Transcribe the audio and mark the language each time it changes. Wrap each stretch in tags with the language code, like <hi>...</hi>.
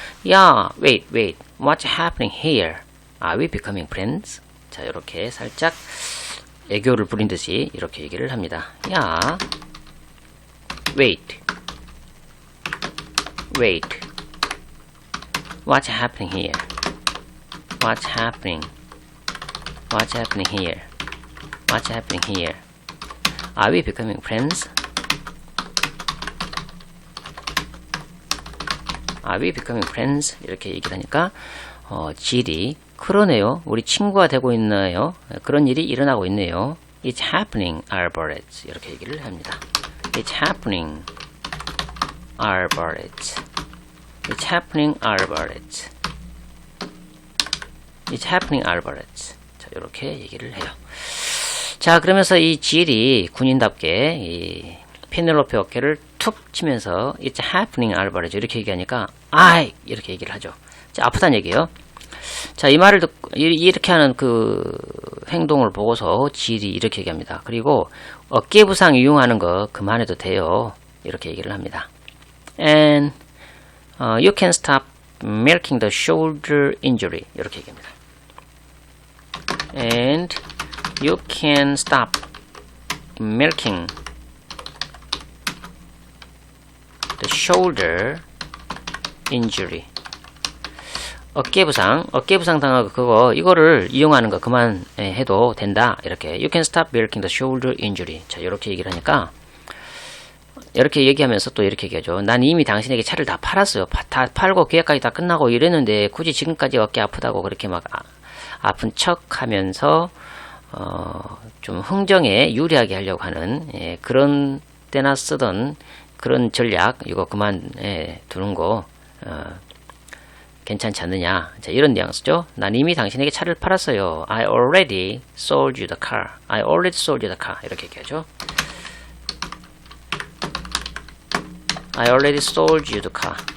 <en>Yeah, wait, what's happening here? Are we becoming friends?</en> <ko>자, 이렇게 살짝 애교를 부린 듯이 이렇게 얘기를 합니다.</ko> <en>Yeah, wait, what's happening here? What's happening here? What's happening here? Are we becoming friends? Are we becoming friends?</en> <ko>이렇게 얘기를 하니까 Jill이 그러네요. 우리 친구가 되고 있나요? 그런 일이 일어나고 있네요.</ko> <en>It's happening, Albert.</en> <ko>이렇게 얘기를 합니다.</ko> <en>It's happening, Albert. It's happening, Albert. It's happening, Albert.</en> <ko>자, 이렇게 얘기를 해요. 자, 그러면서 이 Jill이 군인답게 이 페넬로페 어깨를 툭 치면서</ko> <en>It's happening, Albert.</en> <ko>이렇게 얘기하니까 아이! 이렇게 얘기를 하죠. 자, 아프다는 얘기예요. 자, 이 말을 듣고 이렇게 하는 그 행동을 보고서 Jill이 이렇게 얘기합니다. 그리고 어깨 부상 이용하는 거 그만해도 돼요. 이렇게 얘기를 합니다.</ko> <en>And you can stop milking the shoulder injury.</en> <ko>이렇게 얘기합니다.</ko> <en>And you can stop milking the shoulder injury.</en> <ko>어깨 부상 당하고 그거 이거를 이용하는 거 그만 해도 된다. 이렇게</ko> <en>you can stop milking the shoulder injury.</en> <ko>자, 이렇게 얘기를 하니까 이렇게 얘기하면서 또 이렇게 얘기하죠. 난 이미 당신에게 차를 다 팔았어요. 다 팔고 계약까지 다 끝나고 이랬는데 굳이 지금까지 어깨 아프다고 그렇게 막 아픈 척하면서 좀 흥정에 유리하게 하려고 하는 그런 때나 쓰던 그런 전략 이거 그만 두는 거 괜찮지 않느냐. 자, 이런 뉘앙스죠. 난 이미 당신에게 차를 팔았어요.</ko> <en>I already sold you the car. I already sold you the car.</en> <ko>이렇게 얘기하죠.</ko> <en>I already sold you the car.</en>